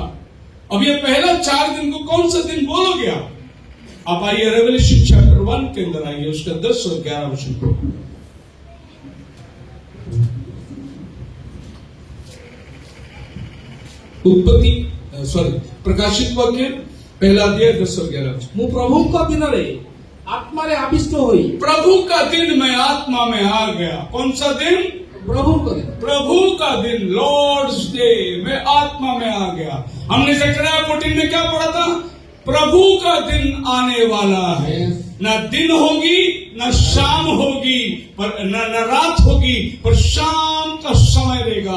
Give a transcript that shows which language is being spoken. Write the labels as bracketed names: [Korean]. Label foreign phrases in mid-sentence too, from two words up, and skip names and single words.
[Hindi] अब ये पहला 4 दिन को कौन सा दिन बोलोगे आप आइए रेवलेशन चैप्टर 1 के अंदर आइए, उसका 10 और 11 वचन को। प्रकाशित वाक्य पहला अध्याय 10 और 11। [Odia] ମୁଁ ପ୍ରଭୁଙ୍କ ଦିନରେ ଆତ୍ମାରେ ଆବିଷ୍ଟ ହୋଇ [Hindi] प्रभु का दिन मैं आत्मा में आ गया। कौन सा दिन? [Odia] ପ୍ରଭୁଙ୍କ ଦିନ। [Hindi] प्रभु का दिन, [English] Lord's day, [Hindi] मैं आत्मा में आ गया। हमने ज़करिया 14 में क्या पढ़ा था? प्रभु का दिन आने वाला है, न दिन होगी न शाम होगी, पर न रात होगी, पर शाम का समय रहेगा।